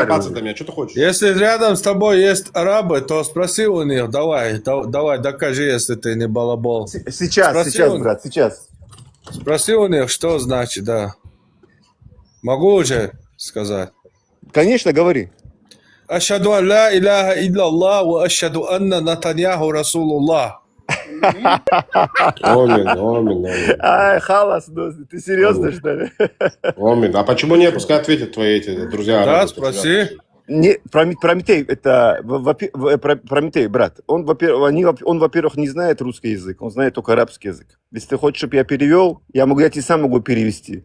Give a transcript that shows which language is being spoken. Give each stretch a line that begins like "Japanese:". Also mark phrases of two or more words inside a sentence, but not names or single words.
Russian: докопаться до меня, что ты хочешь? Если рядом с тобой есть арабы, то спроси у них, давай, докажи, если ты не балабол. Сейчас, Спроси сейчас, он. брат, сейчас. Спроси у них, что значит, да. Могу уже сказать. Конечно, говори.
Arabic: أشهد أن لا إله إلا الله وأشهد أن نتنياهو رسول الله.
Russian: Омин. Ай, халас, ты серьезно, что ли? Омин. А почему нет? Пускай ответят твои эти друзья. Да, арабы, спроси. Не, Прометей, это Прометей, брат. Он, во-первых, не знает русский язык, он знает только арабский язык. Если ты хочешь, чтобы я перевел, я тебе сам могу перевести.